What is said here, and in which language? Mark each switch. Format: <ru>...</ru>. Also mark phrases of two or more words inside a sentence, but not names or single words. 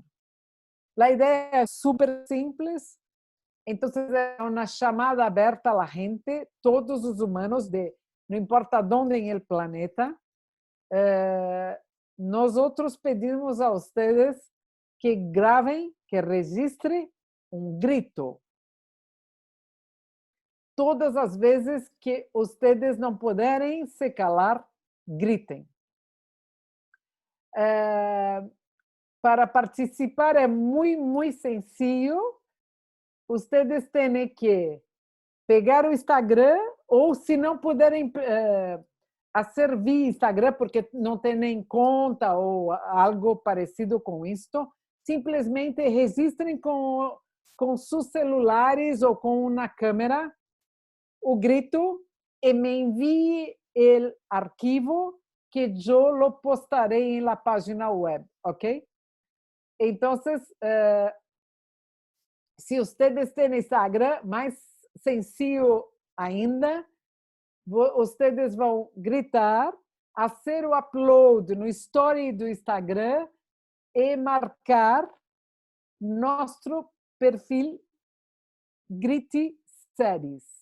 <es>La idea es súper simple, entonces es una llamada abierta a la gente, todos los humanos, no importa dónde en el planeta. Nosotros pedimos a ustedes que graben, que registren un grito. Todas las veces que ustedes no</es> <pt>puderem se calar, gritem. Para participar é muito sencillo. Ustedes têm que pegar o Instagram, ou se não puderem fazer via Instagram, porque não têm conta ou algo parecido com isto, simplesmente registrem com seus celulares ou com uma câmera o grito e me envie o arquivo que eu lo postarei na página web, ¿ok? Entonces, se ustedes têm Instagram, mais sencillo ainda, ustedes vão gritar, fazer o upload no story do Instagram e marcar nosso perfil Grite Series.</pt>